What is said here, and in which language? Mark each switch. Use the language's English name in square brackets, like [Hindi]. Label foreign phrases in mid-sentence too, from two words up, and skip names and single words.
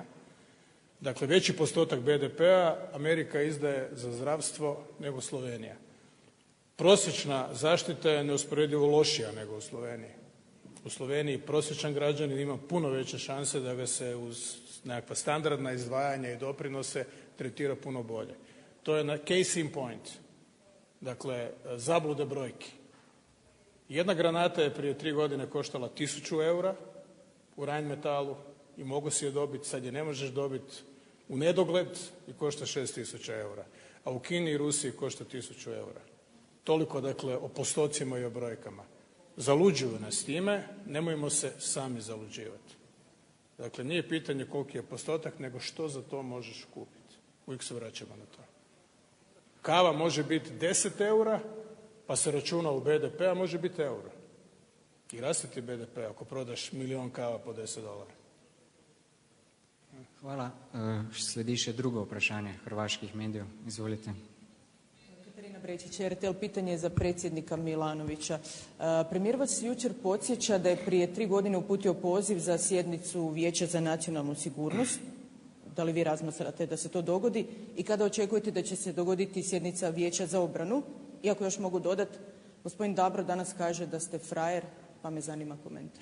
[Croatian] Dakle, veći postotak BDP-a Amerika izdaje za zdravstvo nego Slovenija. Prosječna zaštita je neusporedivo lošija nego u Sloveniji. U Sloveniji prosječan građanin ima puno veće šanse da ga se uz nekakva standardna izdvajanja i doprinose tretira puno bolje. To je na [English] case in point. [Croatian] Dakle, zablude brojki. Jedna granata je prije 3 godine koštala 1.000 eura u Rheinmetallu i mogu si je dobiti, sad je ne možeš dobiti u nedogled i košta 6.000 eura. A u Kini i Rusiji košta 1.000 eura. Toliko, dakle, o postocima i o brojkama. Zaluđuju nas time, nemojmo se sami zaluđivati. Dakle, nije pitanje koliki je postotak, nego što za to možeš kupiti. Uvijek se vraćamo na to. Kava može biti 10 eura, pa se računa u BDP, a može biti euro. I raste ti BDP ako prodaš 1 kava po $10. Hvala. [Slovenian] Sledi še drugo vprašanje hrvaških medijev. Izvolite. [Croatian] Katarina Brečić, RTL, pitanje je za predsjednika Milanovića. Premijer vas jučer podsjeća da je prije 3 godine uputio poziv za sjednicu Vijeća za nacionalnu sigurnost. Da li vi razmatrate da se to dogodi i kada očekujete da će se dogoditi sjednica Vijeća za obranu? Iako još mogu dodati, gospodin Dabro danas kaže da ste frajer, pa me zanima komentar.